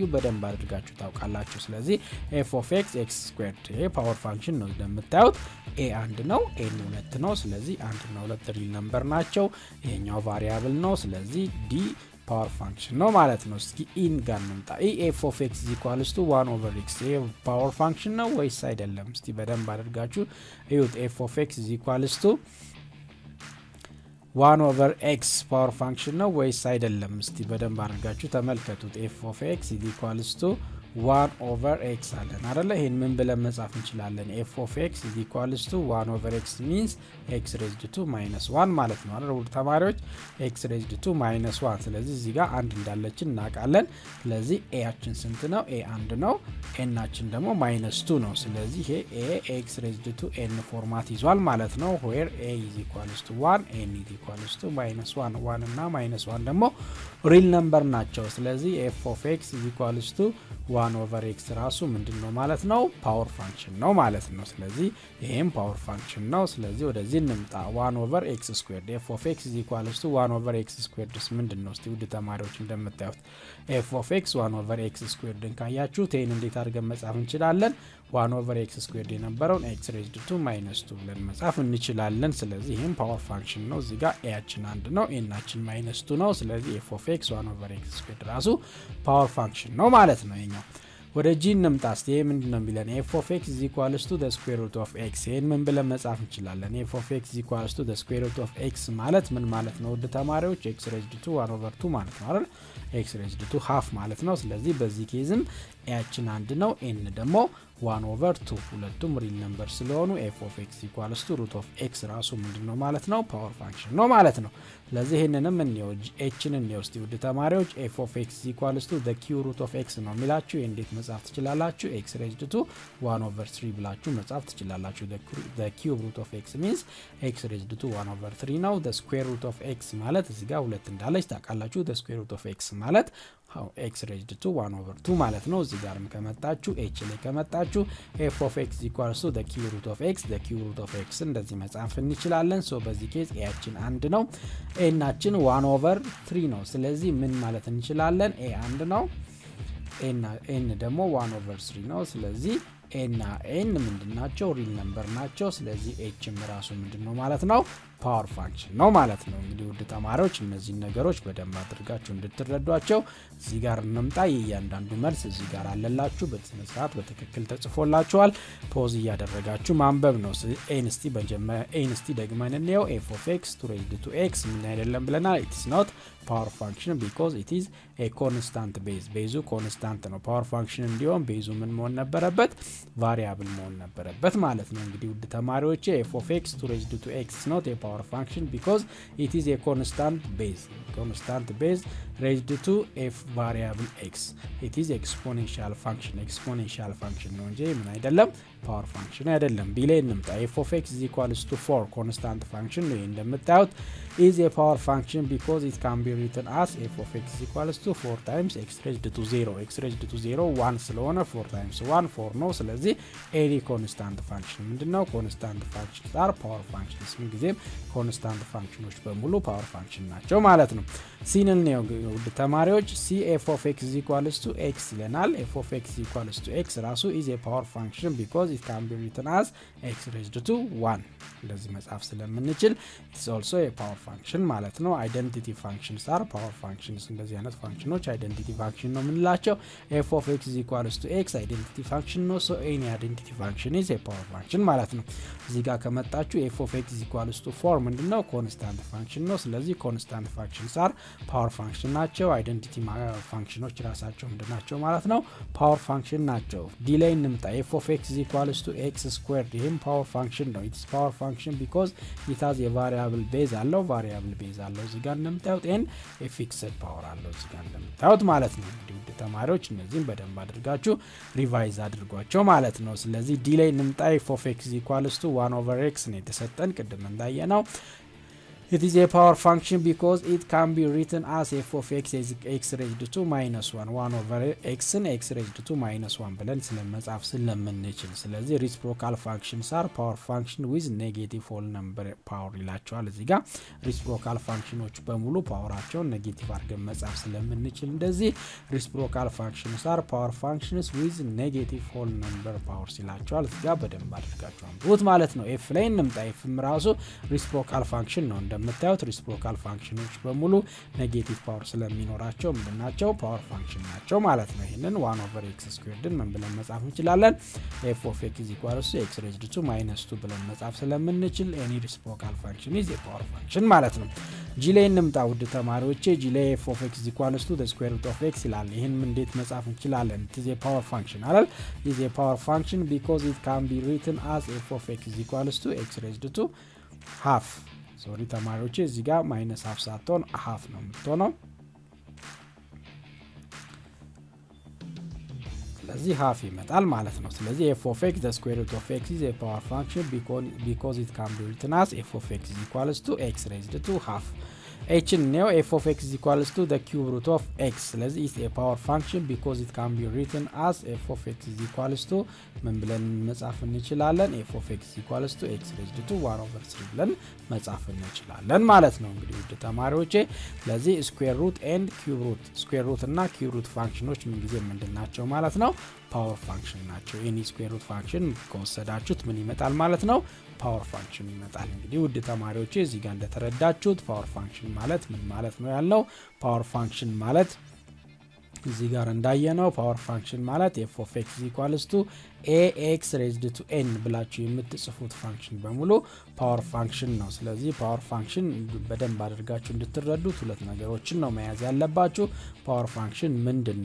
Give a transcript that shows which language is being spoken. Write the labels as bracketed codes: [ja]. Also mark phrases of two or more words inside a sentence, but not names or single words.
[am] በደንብ አድርጋችሁ ታውቃላችሁ ስለዚህ [en] f of x x² [am] ይሄ [en] power function [am] ነው እንደምታዩት a አንድ ነው n 2 ነው ስለዚህ 1 እና 2 [en] real number [am] ናቸው ይሄኛው ቫሪያብል ነው ስለዚህ d [en] power function [am] ነው ማለት ነው እስኪ ኢን ጋር እንምጣ [en] f of x = 1/x [am] ይሄ [en] power function [am] ነው ወይስ አይደለም እስቲ በደንብ አድርጋችሁ እዩት [en] f of x = [am] 1/x [en] power function [am] ነው ወይስ አይደለም እስቲ በደንብ አድርጋችሁ ተመልከቱት [en] f of x = 1/x [am] አለን አይደለ ይሄን ምን ብለን መጻፍ እንችላለን [en] f of x = 1/x means x raised to -1 [am] ማለት ነው አይደል ውድ ተማሪዎች [en] x raised to -1 [am] ስለዚህ እዚህ ጋር አንድ እንዳለችን እናውቃለን ስለዚህ a አችን ስንት ነው a አንድ ነው n አችን ደግሞ -2 ነው ስለዚህ ይሄ [en] a x raised to n [am] ፎርማት ይዟል ማለት ነው [en] where a = 1 n = -1 [am] 1 እና -1 ደግሞ [en] real number [am] ናቸው ስለዚህ [en] f of x = 1/x [am] ራሱ ምንድነው ማለት ነው [en] power function [am] ነው ማለት ነው ስለዚህ ይሄም [en] power function [am] ነው ስለዚህ ወደዚህ እንምጣ 1/x² [en] f of x = 1/x² [am] ምንድነው እስቲ ውድ ተማሪዎች እንደምታዩት [en] f of x 1/x² [am] ካያችሁት ይሄን እንዴት አድርገን መጻፍ እንችላለን 1/x² የነበረውን [en] x raised to -2 [am] ብለን መጻፍ እንችላለን ስለዚህ ይሄም [en] power function [am] ነው እዚህ ጋር a አችን አንድ ነው n አችን -2 ነው ስለዚህ [en] f of x 1/x² [am] ራሱ [en] power function [am] ነው ማለት ነው ይሄኛው ወደ g እንምጣ እስቲ ይሄ ምንድነው የሚለን [en] f of x = the square root of x [am] ይሄን ምን ብለን መጻፍ እንችላለን [en] f of x = the square root of x [am] ማለት ምን ማለት ነው ወደ ተማሪዎች [en] x raised to 1/2 [am] ማለት ነው አይደል [en] x raised to half [am] ማለት ነው ስለዚህ በዚህ ኬዝም ኤያችን 1 ነው ኤን ደግሞ 1/2 ሁለቱም [en] real number [am] ስለሆኑ [en] f of x equals to root of x [am] ራሱ ምንድነው ማለት ነው [en] power function [am] ነው ማለት ነው ስለዚህ ይሄንንም እንየው hን እንየው እስቲ ውድ ተማሪዎች [en] f of x equals to the cube root of x [am] ነው የሚላችሁ እንዴት መጻፍ ትችላላችሁ [en] x raised to 1/3 [am] ብላችሁ መጻፍ ትችላላችሁ [en] the cube root of x means x raised to 1/3 [am] ነው [en] the square root of x [am] ማለት እዚህ ጋር ሁለት እንዳለች ታውቃላችሁ [en] the square root of x ማለት x raised to 1/2 [am] ማለት ነው እዚህ ጋርም ከመጣችሁ h ላይ ከመጣችሁ [en] f of x equals to the cube root of x [am] እንደዚህ መጻፍ እንችላለን ሶ በዚህ ኬዝ a ያችን 1 ነው a ናችን 1/3 ነው ስለዚህ ምን ማለት እንችላለን a 1 ነው n ደግሞ 1/3 ነው ስለዚህ a እና n ምንድናቸው [en] real number [am] ናቸው ስለዚህ hም ራሱ ምንድነው ማለት ነው [en] power function [am] ነው ማለት ነው እንግዲህ ውድ ተማሪዎች እነዚህ ነገሮች በደንብ አድርጋችሁ እንድትረዷቸው እዚህ ጋር እንምጣ እያንዳንዱ መልስ እዚህ ጋር አለላችሁ በትክክል በትክክል ተጽፎላችኋል ፖዝ እያደረጋችሁ ማንበብ [en] ነው [am] ኤንስቲ በመጀመሪያ ኤንስቲ ደግመን እንየው [en] f of x raised to x [am] ምን አይደለም ብለናል [en] it is not power function because it is a constant [am] ቤዙ ኮንስታንት ነው ፓወር ፋንክሽን እንዲሆን ቤዙ ምን መሆን ነበረበት ቫሪያብል መሆን ነበረበት ማለት ነው እንግዲህ ውድ ተማሪዎች [en] f of x raised to x is not a power function because it is a constant base raised to f variable x it is exponential function [am] ነው እንጂ ምን አይደለም ፓወር ፋንክሽን አይደለም ቢላይ እንምጣ [en] f of x is equals to 4 [am] constant function ነው እንደምታዩት [en] is a power function because it can be written as f of x is equals to 4 times x raised to 0 x raised to 0 [am] 1 ስለሆነ [en] 4 times 1 4 ነው [am] ስለዚህ [en] any constant function [am] ምንድነው [en] constant functions are power functions [am] ምን ጊዜም constant functionዎች በሙሉ [en] power function [am] ናቸው ማለት ነው ሲንን ነው ውድ ተማሪዎች [en] c f of x is equals to x [am] ይለናል [en] f of x is equals to x [am] ራሱ [en] is a power function because it can be written as x raised to 1 [am] እንደዚህ መጻፍ ስለምንችል [en] it's also a power function [am] ማለት ነው [en] identity functions are power functions [am] እንደዚህ አይነት ፋንክሽኖች identity function ነው የምንላቸው [en] f of x is equals to x identity function ነው so any identity function is a power function [am] ማለት ነው እዚህ ጋር ከመጣችሁ [en] f of x is equals to 4 [am] ምንድነው [en] constant function [am] ነው ስለዚህ [en] constant functions are power function [am] ናቸው identity functionዎች ራሳቸው ምንድናቸው ማለት ነው [en] power function [am] ናቸው ዲሌይ እንምጣ [en] f of x is equals to x squared [am] ይሄም [en] power function [am] ነው [en] it's power function because it has a variable base [am] አለው እዚህ ጋር እንደምታዩት [en] and a fixed power [am] አለው እዚህ ጋር እንደምታዩት ማለት ነው እንግዲህ ተማሪዎች እነዚህን በደንብ አድርጋችሁ ሪቫይዝ አድርጓቸው ማለት ነው ስለዚህ ዲሌይ እንምጣ [en] f of x is equals to 1/x [am] ነው የተሰጠን ቅድም እንዳየነው [en] It is a power function because it can be written as f of x is x raised to minus 1 over x and x raised to minus 1 [am] ብለን ስለመጻፍ ስለምንችል ስለዚህ [en] reciprocal functions are power function with negative whole number power [am] ይላቸዋል እዚህ ጋር reciprocal functionዎች በሙሉ ፓወራቸውን ኔጌቲቭ አድርገን መጻፍ ስለምንችል እንደዚህ [en] reciprocal functions are power functions with negative whole number powers [am] ይላቸዋል እዚህ ጋር በደንብ አድርጋችሁ አንብቡት ማለት ነው f ላይ እንምጣ f ራሱ [en] reciprocal function [am] ነው እንደምታዩት reciprocal functionዎች በሙሉ ኔጌቲቭ ፓወር ስለሚኖራቸው ምንድናቸው ፓወር ፋንክሽን ናቸው ማለት ነው ይሄንን 1/x ስኩዌርድን ምን ብለን መጻፍ እንችላለን [en] f of x is equals to x raised to minus 2 [am] ብለን መጻፍ ስለምንችል [en] any reciprocal function is a power function [am] ማለት ነው g ላይ እንምጣ ውድ ተማሪዎቼ g ላይ [en] f of x is equals to the square root of x [am] ይላል ይሄን እንዴት መጻፍ እንችላለን [en] it is a power function [am] አይደል [en] is a power function because it can be written as f of x is equals to x raised to half [am] ሶሪ ተማሪዎቼ እዚህ ጋር ማይነስ [en] half [am] ሳትሆን [en] half [am] ነው የምትሆነው ስለዚህ [en] half [am] ይመጣል ማለት ነው ስለዚህ [en] f of x the square root of x is a power function because it can be written as f of x is equals to x raised to half h ነው f of x is equals to the cube root of x [am] ስለዚህ [en] is a power function because it can be written as f of x is equals to [am] ምን ብለን መጻፍ እንችላለን [en] f of x is equals to x raised to 1/3 [am] ብለን መጻፍ እንችላለን ማለት ነው እንግዲህ ውድ ተማሪዎቼ ስለዚህ [en] square root and cube root square root [am] እና cube root ፋንክሽኖች ምን ጊዜ ምንድናቸው ማለት ነው [en] power function [am] ናቸው [en] any square root function [am] ከወሰዳችሁት ምን ይመጣል ማለት ነው [en] power function [am] ይመጣል እንግዲህ ውድ ተማሪዎቼ እዚህ ጋር እንደተረዳችሁት [en] power function [am] ማለት ምን ማለት ነው ያለው [en] power function [am] ማለት እዚህ ጋር እንዳየነው [en] power function [am] ማለት [en] f of x ax raised to n [am] ብላችሁ የምትጽፉት ፋንክሽን በሙሉ [en] power function [am] ነው። ስለዚህ [en] power function [am] በደንብ አድርጋችሁ እንድትረዱት ሁለት ነገሮችን ነው መያዝ ያለባችሁ። [en] power function [am] ምንድነው?